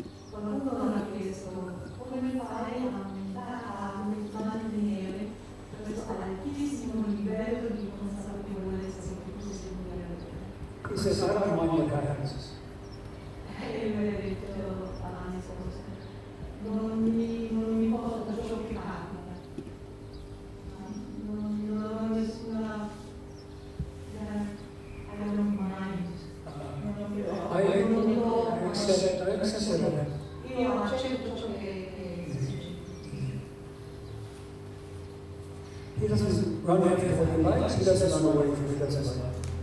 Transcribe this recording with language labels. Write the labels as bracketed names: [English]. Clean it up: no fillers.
[Italian] Qualcuno ha chiesto come fai a mantenere questo altissimo livello di consapevolezza che tu sei in [English] He says, I don't mind what happens. [Italian] E lui ha detto alla mia sposa, non mi importa ciò che capita. Non ho nessuna... [English] I don't mind. I accept that. [Italian] Io accetto ciò che succede. [English] He doesn't run after what he likes, he doesn't run away from what he doesn't like.